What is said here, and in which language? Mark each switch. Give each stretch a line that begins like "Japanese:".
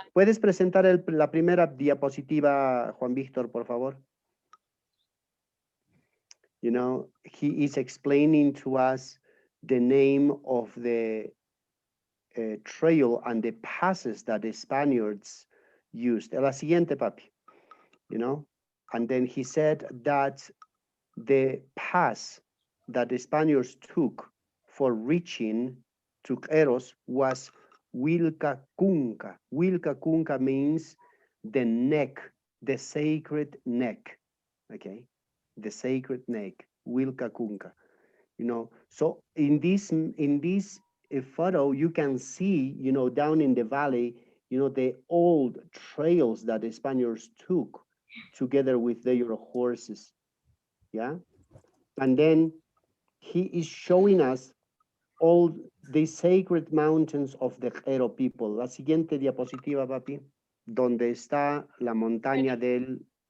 Spanish: ¿Puedes presentar la primera diapositiva, Juan Víctor, por favor?
English: You know, he is explaining to us the name of the trail and the passes that the Spaniards used.
Spanish: La siguiente, papi.
English: You know, and then he said that the pass that the Spaniards took for reaching to Eros was Wilcacunca. Wilcacunca means the neck, the sacred neck. Okay, the sacred neck, Wilcacunca. You know, so in this photo, you can see, you know, down in the valley, you know, the old trails that the Spaniards took together with their horses. Yeah, and then he is showing us all the sacred mountains of the Jero people.
Spanish: La siguiente diapositiva, papi, donde está la montaña del...